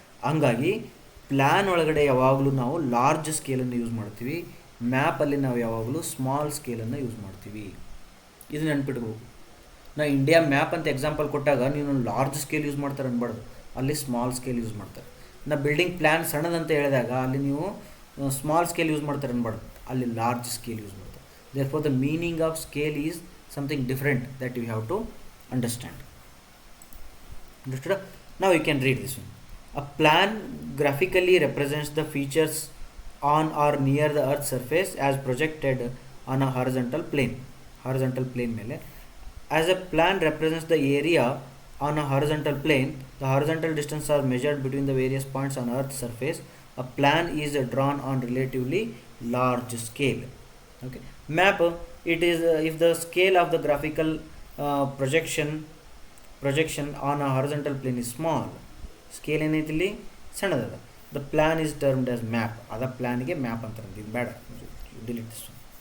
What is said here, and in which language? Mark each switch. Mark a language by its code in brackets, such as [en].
[kn] ಹಂಗಾಗಿ ಪ್ಲ್ಯಾನ್ ಒಳಗಡೆ ಯಾವಾಗಲೂ ನಾವು ಲಾರ್ಜ್ ಸ್ಕೇಲನ್ನು ಯೂಸ್ ಮಾಡ್ತೀವಿ, ಮ್ಯಾಪಲ್ಲಿ ನಾವು ಯಾವಾಗಲೂ ಸ್ಮಾಲ್ ಸ್ಕೇಲನ್ನು ಯೂಸ್ ಮಾಡ್ತೀವಿ. ಇದು ನೆನ್ಪಿಟ್ಬೇಕು. ನಾ ಇಂಡಿಯಾ ಮ್ಯಾಪ್ ಅಂತ ಎಕ್ಸಾಂಪಲ್ ಕೊಟ್ಟಾಗ ನೀವು ಲಾರ್ಜ್ ಸ್ಕೇಲ್ ಯೂಸ್ ಮಾಡ್ತಾರೆ ಅನ್ಬಾರ್ದು, ಅಲ್ಲಿ ಸ್ಮಾಲ್ ಸ್ಕೇಲ್ ಯೂಸ್ ಮಾಡ್ತಾರೆ. ನಾ ಬಿಲ್ಡಿಂಗ್ ಪ್ಲ್ಯಾನ್ ಸಣ್ಣದಂತ ಹೇಳಿದಾಗ ಅಲ್ಲಿ ನೀವು ಸ್ಮಾಲ್ ಸ್ಕೇಲ್ ಯೂಸ್ ಮಾಡ್ತಾರೆ ಅನ್ಬಾರ್ದು, ಅಲ್ಲಿ ಲಾರ್ಜ್ ಸ್ಕೇಲ್ ಯೂಸ್ ಮಾಡ್ತಾರೆ. [en] Therefore the meaning of scale is something different that you have to understand. Understood? Now you can read this one. A plan graphically represents the features on or near the Earth's surface as projected on a horizontal plane [kn] ಮೇಲೆ. [en] As a plan represents the area on a horizontal plane, the horizontal distance are measured between the various points on earth surface. A plan is drawn on relatively large scale. Okay. Map, it is if the scale of the graphical projection on a horizontal plane is small, scale [kn] ಏನೈತಿ ಇಲ್ಲಿ ಸಣ್ಣದದ, [en] the plan is termed as map. [kn] ಅದ ಪ್ಲಾನ್ಗೆ map ಅಂತಾರೆ, ಇದು ಬೇಡ, [en] Delete this one.